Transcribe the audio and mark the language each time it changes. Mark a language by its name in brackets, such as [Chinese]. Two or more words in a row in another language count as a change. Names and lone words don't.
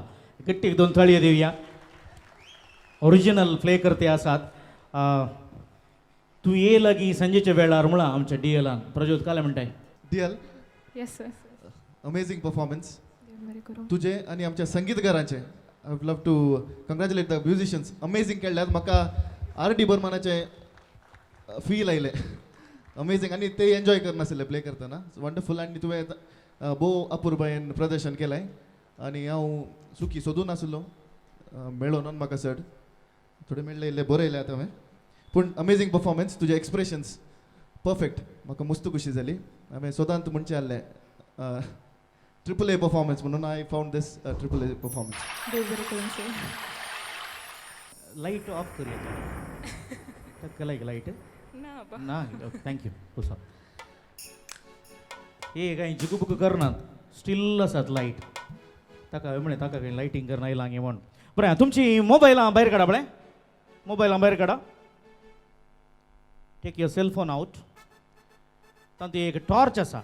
[Konkani] गट्टीक दोन तळयो दिवया. ओरिजिनल प्ले करते आसात. तू ये लगी संजेच्या वेळार म्हळां आमच्या डीएलान प्रज्योत काले म्हणटाय. डियल [English] Yes sir. Amazing performance [Konkani] देव बरें करूं. तुझे आणि आमच्या संगीतकारांचे. [English] I would love to congratulate the musicians. अमेझिंग केल्यात. [Konkani] म्हाका R.D. बर्मनाचे फील आयले. अमेझिंग. आणि ते एन्जॉय करनासले प्ले करतना. वंडरफूल. आणि तुवें भोव अपुर्बायेन प्रदर्शन केलाय. आणि हांव सुखी सोदून नासलो मेळो न्हू म्हाका चड. थोडे मेळ्ळे इल्ले बरे येयले आतां हांवें. पूण [English] Amazing performance. [Konkani] तुजे [English] expressions perfect. [Konkani] म्हाका मस्त खुशी जाली. हांवें सदांच म्हणचें आसलें AAA परफॉर्मन्स म्हणून. [English] I found this AAA performance. [Konkani] देव बरें करूं सर. [English] light off [Konkani] करूया. केलाय लाईट ना बा. ना. थँक्यू. पुसा हे काही जुकूबुकू करनात. स्टील आसात लाईट. ताका म्हणे ताका काही लायटींग करना येयलां गे म्हण. बरें तुमची मोबायलां भायर काडा. बरें मोबायलां भायर काडा. [English] Take your cell phone out. तातूंत एक टॉर्च आसा.